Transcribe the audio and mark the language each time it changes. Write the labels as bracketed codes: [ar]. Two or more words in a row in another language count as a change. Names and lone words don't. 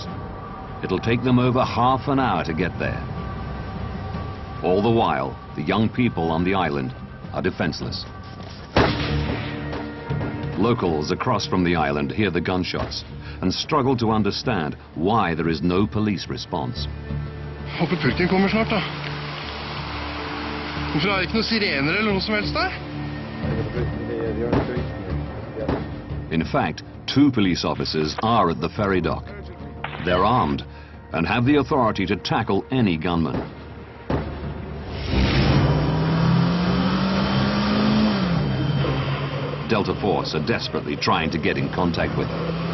[en] It'll take them over half an hour to get there. All the while, the young people on the island are defenseless. Locals across from the island hear the gunshots and struggle to understand why there is no police response. [no] Håper pulken kommer snart, da. Hvorfor er det ikke noen sirener eller noe som helst der? [en] In fact, 2 police officers are at the ferry dock. They're armed and have the authority to tackle any gunman. Delta Force are desperately trying to get in contact with them.